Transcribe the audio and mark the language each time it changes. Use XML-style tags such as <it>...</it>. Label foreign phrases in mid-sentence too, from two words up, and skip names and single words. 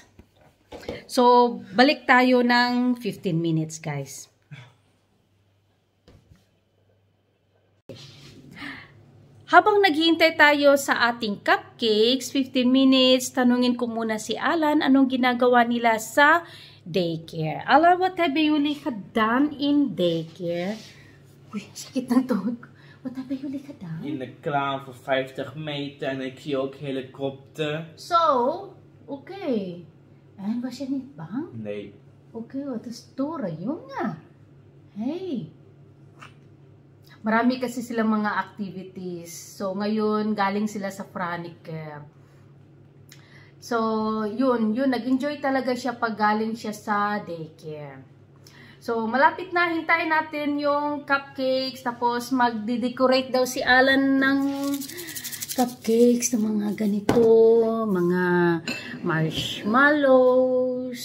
<tl>So, balik tayo ng</tl> <en>15 minutes,</en> <tl>guys. Habang naghihintay tayo sa ating cupcakes,</tl> <en>15 minutes,</en> <tl>tanungin ko muna si Alan anong ginagawa nila sa daycare.</tl> <en>Alan, what have</en> <nl>jullie gedaan</nl> <en>in daycare?</en> <tl>Uy, sakit ng tuhod ko.</tl> <nl>Wat hebben jullie gedaan? In de kraan voor 50 meter en ik zie ook helikopter. So, oké. En was je niet bang? Nee. Oké, wat is storen, jongen.</nl> <en>Hey.</en> <tl>Marami kasi silang mga activities. So, ngayon, galing sila sa Franeker. So, yun, nag-enjoy talaga siya pag galing siya sa daycare. So, malapit na, hintayin natin yung cupcakes, tapos magde-decorate daw si Alan ng cupcakes na mga ganito, mga marshmallows.</tl>